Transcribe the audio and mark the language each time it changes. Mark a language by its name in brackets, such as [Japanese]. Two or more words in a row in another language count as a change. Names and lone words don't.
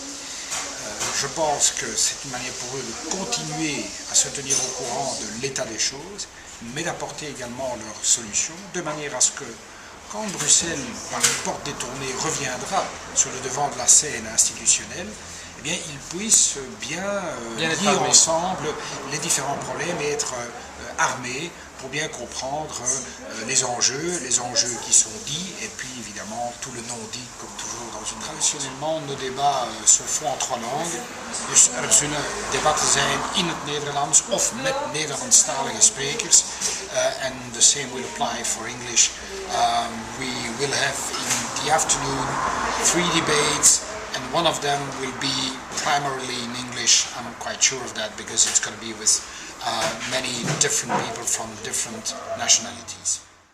[French] Je pense que c'est une manière pour eux de continuer à se tenir au courant de l'état des choses, mais d'apporter également leurs solutions, de manière à ce que, quand Bruxelles, par une porte détournée, reviendra sur le devant de la scène institutionnelle, eh bien, ils puissent bien lier ensemble les différents problèmes et être armés pour bien comprendre les enjeux qui sont dits, et puis évidemment tout le non-dit, comme toujours dans une... Traditionnellement, nos débats se font en 3 langues. [Dutch] Dus zullen debatten zijn in het Nederlands of met Nederlandstalige sprekers. [English] And the same will apply for English. We will have in the afternoon 3 debates, and one of them will be primarily in English. I'm quite sure of that because it's going to be with many different people from different nationalities.